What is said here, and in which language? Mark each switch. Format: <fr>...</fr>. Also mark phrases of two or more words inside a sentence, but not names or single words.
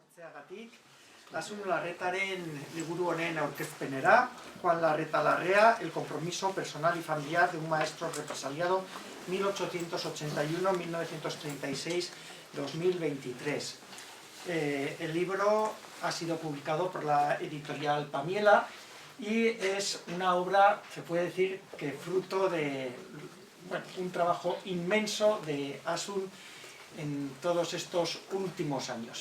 <eu>Hortzeagatik, Asun Larretaren liburu honen aurkezpenera, Juan Larreta Larrea,</eu> <es>el compromiso personal y familiar de un maestro represaliado 1881-1936-2023. El libro ha sido publicado por la editorial Pamiela y es una obra, se puede decir, que fruto de un trabajo inmenso de Asun en todos estos últimos años.</es>